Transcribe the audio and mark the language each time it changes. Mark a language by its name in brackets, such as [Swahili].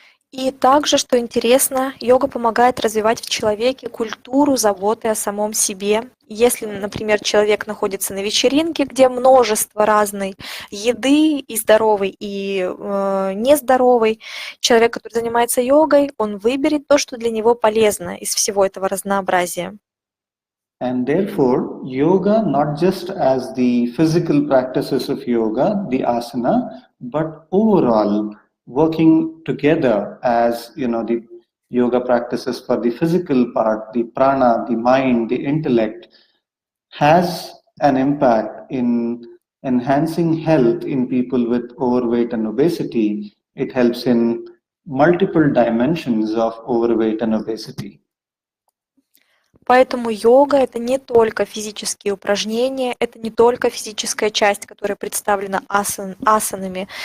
[Russian] И также, что интересно, йога помогает развивать в человеке культуру заботы о самом себе. Если, например, человек находится на вечеринке, где множество разной еды, и здоровой, и нездоровой, человек, который занимается йогой, он выберет то, что для него полезно из всего этого разнообразия. [English] And therefore, yoga, not just as the physical practices of yoga, the asana, but overall working together as the yoga practices for the physical part, the prana, the mind, the intellect, has an impact in enhancing health in people with overweight and obesity. It helps in multiple dimensions of overweight and obesity. [Russian] Поэтому йога – это не только физические упражнения, это не только физическая часть, которая представлена асанами.